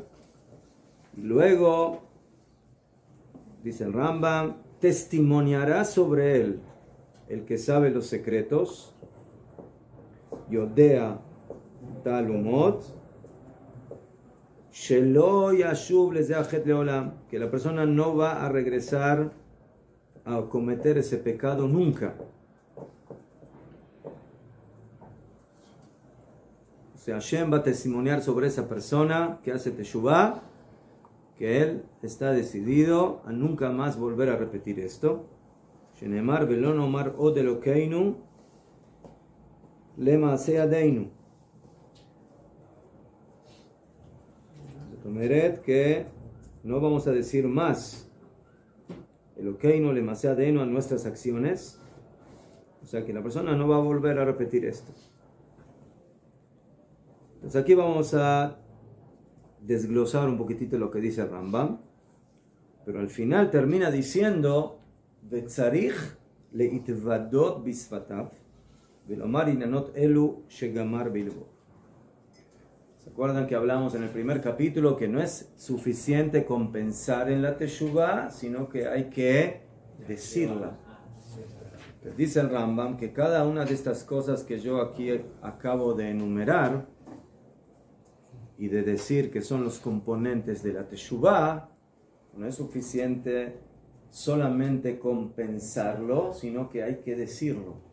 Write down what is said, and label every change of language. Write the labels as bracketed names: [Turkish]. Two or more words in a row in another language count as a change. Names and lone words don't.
[Spanish] Y luego, dice el Rambam, testimoniará sobre él el que sabe los secretos, [Hebrew] יודע תעלומות, שלא ישוב לזה לעולם, [Spanish] que la persona no va a regresar a cometer ese pecado nunca. O sea, Hashem va a testimoniar sobre esa persona que hace Teshuvah, que él está decidido a nunca más volver a repetir esto. [Hebrew] שנאמר ולא נאמר עוד אלהינו למעשה ידינו. [Spanish] Que no vamos a decir más [Hebrew] אלהינו למעשה ידינו [Spanish] a nuestras acciones. O sea que la persona no va a volver a repetir esto. Entonces aquí vamos a desglosar un poquitito lo que dice el Rambam, pero al final termina diciendo [Hebrew] וצריך להתודות בשפתיו ולומר ענינות אלו שגמר בלבו. [Spanish] ¿Se acuerdan que hablamos en el primer capítulo que no es suficiente con pensar en la teshuvah, sino que hay que decirla? Pero dice el Rambam que cada una de estas cosas que yo aquí acabo de enumerar y de decir que son los componentes de la teshuvah, no es suficiente solamente con pensarlo, sino que hay que decirlo.